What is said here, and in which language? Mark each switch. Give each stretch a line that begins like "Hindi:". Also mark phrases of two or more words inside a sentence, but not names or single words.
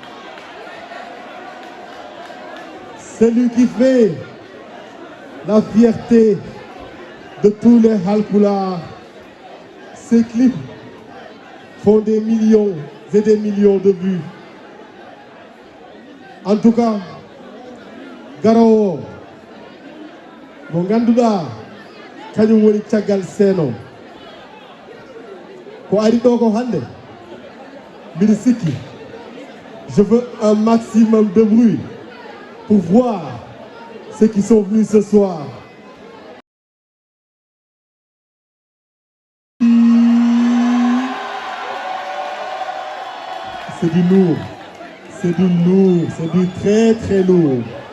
French: Celui qui fait la fierté de tous les Halpulaar. Ces clips font des millions et des millions de vues. En tout cas,
Fula: Garo, mon ganduda, kanyum woni tiagal seno. Ko ari do ko hande. Mbiɗa sikki.
French: Je veux un maximum de bruit pour voir ceux qui sont venus ce soir. C'est du lourd, c'est du lourd, c'est du très très lourd.